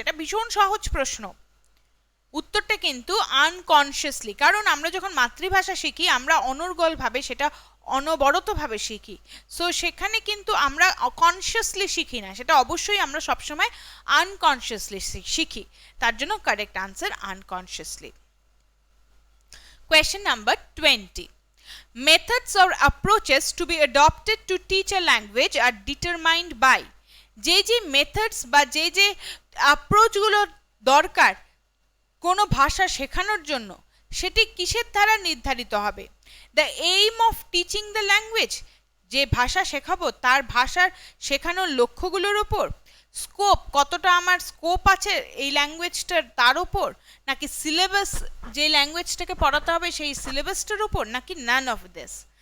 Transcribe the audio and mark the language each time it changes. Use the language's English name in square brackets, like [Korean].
[Bangla] এটা ভীষণ সহজ প্রশ্ন। উত্তরটা কিন্তু আনকনসিয়াসলি, কারণ আমরা যখন মাতৃভাষা শিখি আমরা অনর্গলভাবে সেটা অনবরতভাবে শিখি। সো সেখানে কিন্তু আমরা কনসিয়াসলি শিখি না, সেটা অবশ্যই আমরা সবসময় আনকনসিয়াসলি শিখি। তার জন্য correct answer unconsciously. [English] Question number 20. Methods or approaches to be adopted to teach a language are determined by. [Bangla] যে মেথডস বা যে অ্যাপ্রোচগুলো দরকার কোনো ভাষা শেখানোর জন্য সেটি কিসের দ্বারা নির্ধারিত হবে? [English] the aim of teaching the language, [Bangla] যে ভাষা শেখাবো তার ভাষার শেখানোর লক্ষ্যগুলোর ওপর, স্কোপ, কতটা আমার স্কোপ আছে এই ল্যাঙ্গুয়েজটার তার ওপর, নাকি সিলেবাস, যে ল্যাঙ্গুয়েজটাকে পড়াতে হবে সেই সিলেবাসটার ওপর, নাকি [English] None of this?